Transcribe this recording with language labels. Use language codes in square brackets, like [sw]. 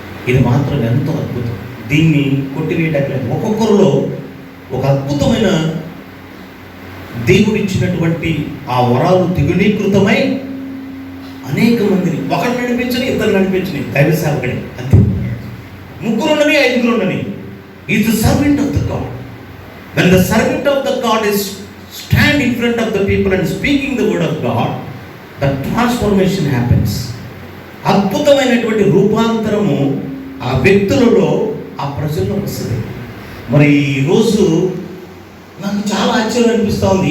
[te] ఇది మాత్రం ఎంతో అద్భుతం. దీన్ని కొట్టివేయటం ఒక్కొక్కరిలో ఒక అద్భుతమైన దేవుడు ఇచ్చినటువంటి ఆ వరాలు దిగునీకృతమై అనేక మందిని, ఒకరు నడిపించని, ఇద్దరు నడిపించని, దైవ సేవకుడే అంతే. ముగ్గురు ఉండని, ఐదుగురు ఉండని, [en] Is the servant of the God. When the servant of the God is stand in front of the people and speaking the word of God, the transformation happens. [te] అద్భుతమైనటువంటి రూపాంతరము ఆ వ్యక్తులలో, ఆ ప్రజల్లో వస్తుంది. మరి ఈరోజు నాకు చాలా ఆశ్చర్యం అనిపిస్తూ ఉంది.